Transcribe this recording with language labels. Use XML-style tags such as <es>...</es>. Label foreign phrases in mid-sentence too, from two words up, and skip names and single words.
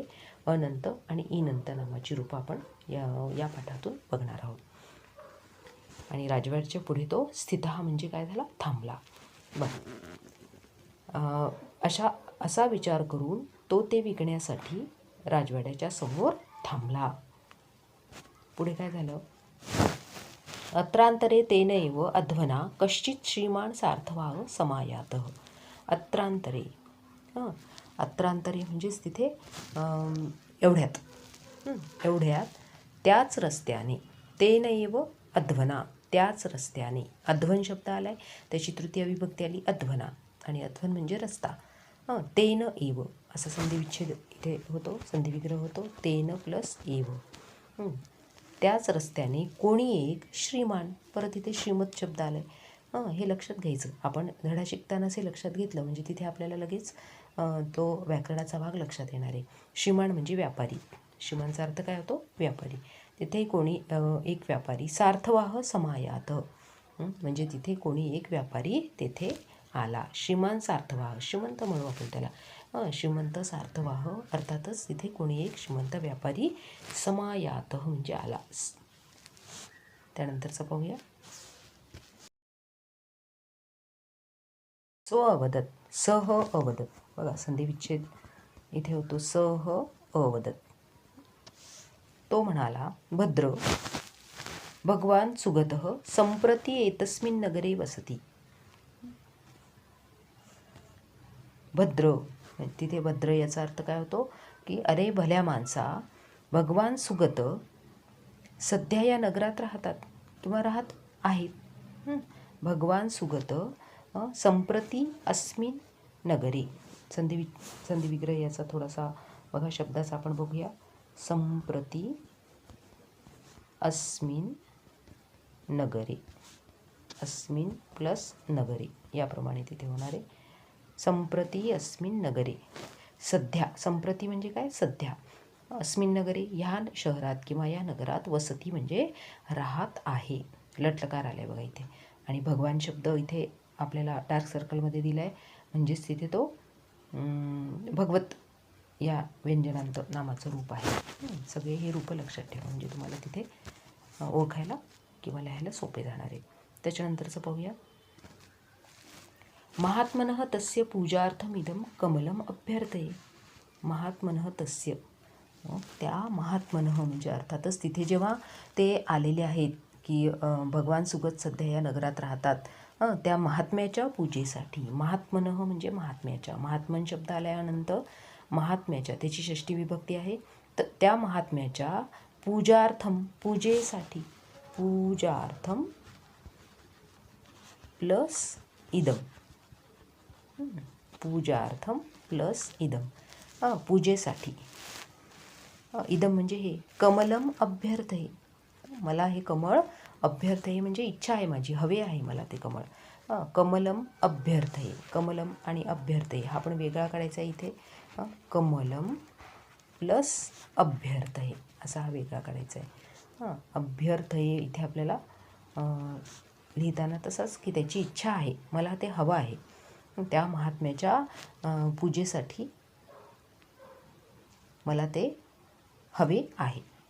<mr>अनंत आणि इनंत नामाची रूपं आपण या पाठातून बघणार आहोत. आणि राजवाड्याच्या पुढे तो स्थितः म्हणजे काय झाला, थांबला. बघा असा विचार करून तो ते विकण्यासाठी राजवाड्याच्या समोर थांबला. पुढे काय झालं,</mr> <sa>अत्रांतरे तेनैव अध्वना कश्चित श्रीमान सार्थवाह समायातः. अत्रांतरे, अत्रांतरे</sa> <mr>म्हणजेच तिथे एवढ्यात त्याच रस्त्याने,</mr> <sa>तेनैव अध्वना</sa> <mr>त्याच रस्त्याने, अध्वन शब्द आलाय त्याची तृतीय विभक्ती आली अध्वना. आणि अध्वन म्हणजे रस्ता.</mr> <sa>तेन एव</sa> <mr>असा संधिविच्छेद इथे होतो, संधिविग्रह होतो.</mr> <sa>तेन प्लस एव.</sa> <mr>त्याच रस्त्याने कोणी एक श्रीमान, परत इथे श्रीमत शब्द आलाय. हे लक्षात घ्यायचं. आपण धडा शिकतानाच हे लक्षात घेतलं म्हणजे तिथे आपल्याला लगेच तो व्याकरणाचा भाग लक्षात येणार आहे. श्रीमान म्हणजे व्यापारी. श्रीमानचा अर्थ काय होतो, व्यापारी. तिथे कोणी एक व्यापारी</mr> <sa>सार्थवाह समायात</sa> <mr>म्हणजे तिथे कोणी एक व्यापारी तेथे आला.</mr> <sa>श्रीमान सार्थवाह,</sa> <mr>श्रीमंत म्हणू आपण त्याला. श्रीमंत सार्थवाह अर्थातच तिथे कोणी एक श्रीमंत व्यापारी समायात म्हणजे आला. त्यानंतरचं पाहूया.</mr> <sa>सो अवदत, सह अवदत.</sa> <mr>बघा संधिविच्छेद इथे होतो.</mr> <sa>सह अवदत</sa> <mr>तो म्हणाला,</mr> <sa>भद्र भगवान सुगतः संप्रती एतस्मिन् नगरे वसति.</sa> <mr>भद्र तिथे भद्र याचा अर्थ काय होतो की, अरे भल्या माणसा, भगवान सुगत सध्या या नगरात राहतात किंवा राहत आहेत.</mr> <sa>भगवान सुगत संप्रती अस्मिन नगरे.</sa> <mr>संधिविग्रह याचा थोडासा बघा शब्दाचा आपण बघूया.</mr> <sa>संप्रती अस्मिन नगरे, अस्मिन प्लस नगरे</sa> <mr>याप्रमाणे तिथे होणार आहे.</mr> <sa>संप्रती अस्मिन नगरे,</sa> <mr>सध्या, संप्रती म्हणजे काय, सध्या.</mr> <sa>अस्मिन नगरे,</sa> <mr>ह्या शहरात किंवा या नगरात, वसती म्हणजे राहत आहे. लटलकार आला आहे बघा इथे. आणि भगवान शब्द इथे आपल्याला डार्क सर्कलमध्ये दिला आहे, म्हणजेच तिथे तो भगवत या व्यंजनांत नामाचं रूप आहे. सगळे हे रूपं लक्षात ठेवा, म्हणजे तुम्हाला तिथे ओळखायला किंवा लिहायला सोपे जाणार आहे. त्याच्यानंतरचं पाहूया.</mr> <sa>महात्मनः तस्य पूजार्थमिदं कमलम अभ्यर्थये. महात्मनः तस्य,</sa> <mr>त्या महात्मनः म्हणजे अर्थातच तिथे जेव्हा ते आलेले आहेत की भगवान सुगत सध्या या नगरात राहतात, त्या महात्म्याच्या पूजेसाठी. महात्मनः म्हणजे महात्म्याच्या, महात्मन शब्द आल्यानंतर महात्म्याच्या, त्याची षष्ठी विभक्ती आहे. तर त्या महात्म्याच्या पूजार्थम, पूजेसाठी,</mr> <sa>पूजार्थम प्लस इदम, पूजार्थम प्लस इदम,</sa> <mr>पूजेसाठी. इदम म्हणजे हे,</mr> <sa>कमलम अभ्यर्थये,</sa> <mr>मला हे कमळ, अभ्यर्थये म्हणजे इच्छा आहे माझी, हवे आहे मला ते कमळ.</mr> <sa>कमलम अभ्यर्थये,</sa> <mr>कमलम आणि अभ्यर्थये हा पण वेगळा काढायचा आहे इथे.</mr> <sa>कमलम प्लस अभ्यर्थये</sa> <mr>असा हा वेगळा काढायचा आहे. अभ्यर्थये इथे आपल्याला लिहिताना तसंच की त्याची इच्छा आहे, मला ते हवं आहे, त्या महात्म्याच्या पूजेसाठी मला ते हवे आहे.</mr>